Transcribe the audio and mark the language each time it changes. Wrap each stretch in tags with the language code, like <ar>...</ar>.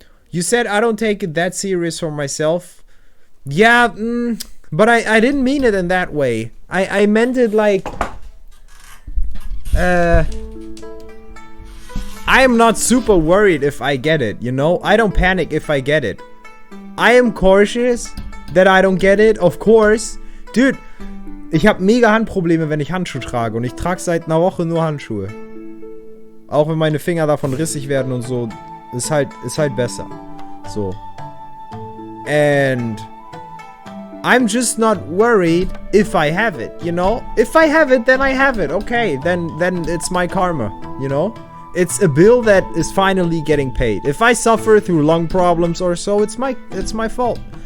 <en>You said I don't take it that serious for myself. Yeah, but I didn't mean it in that way. I meant it like... I am not super worried if I get it, you know? I don't panic if I get it. I am cautious that I don't get it, of course.</en> <de>Dude, ich habe mega Handprobleme, wenn ich Handschuhe trage. Und ich trage seit einer Woche nur Handschuhe. Auch wenn meine Finger davon rissig werden und so. Ist halt besser. So.</de> <en>And I'm just not worried if I have it, you know? If I have it, then I have it. Okay, then it's my karma, you know? It's a bill that is finally getting paid. If I suffer through lung problems or so, it's my fault.</en>